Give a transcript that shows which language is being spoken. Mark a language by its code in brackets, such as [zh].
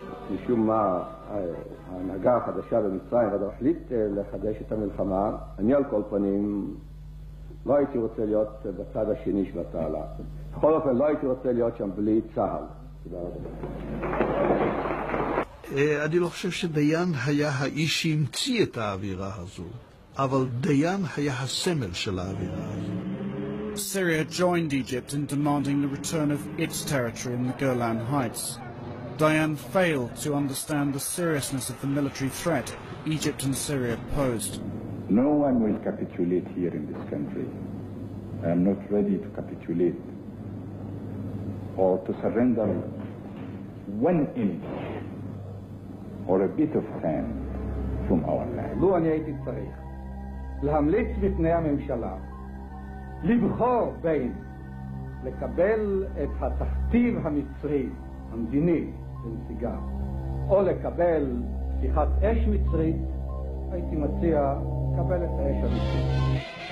[he] משום מה ההנהגה החדשה במצרים החליט לחדש את המלחמה, אני על כל פנים לא הייתי רוצה להיות בצד השני של התעלה. בכל אופן לא הייתי רוצה להיות שם בלי צה"ל. תודה רבה. אני לא חושב שדיין היה האיש שהמציא את האווירה הזו, אבל דיין היה הסמל של האווירה הזו. [en] Syria joined Egypt in demanding the return of its territory in the Golan Heights. Dayan failed to understand the seriousness of the military threat Egypt and Syria posed. No one will capitulate here in this country. I am not ready to capitulate or to surrender 1 inch or a bit of sand from our land. [he] לו אני הייתי צריך להמליץ בפני הממשלה לבחור בין לקבל את התכתיב המצרי המדיני לנסיגה או לקבל פתיחת אש מצרית, הייתי מציע לקבל את האש המצרית.